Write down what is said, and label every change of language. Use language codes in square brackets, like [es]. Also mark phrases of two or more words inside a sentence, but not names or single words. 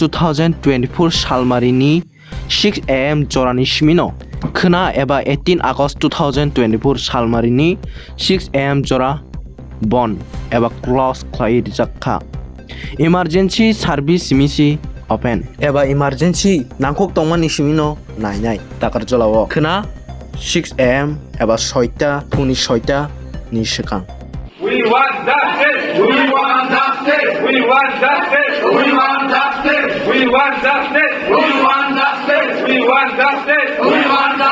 [brx] 2024 सालमारिनि 6 AM जरानि सिमिनो खोना एबा 18 आगस्ट 2024 सालमारिनि 6 AM जरा बन एबा क्लोज खालाय रिजाखा [en] emergency service [brx] सिमिसि ओपन एबा इमारजेंसी नांखक दंमानि सिमिनो नायनाय ताकारजलाव खोना 6 AM एबा 6टा फुंनि 6टा नि सिगां [en] We want justice! We want justice! We want justice! We want justice! We want justice! We want justice! We want justice! We want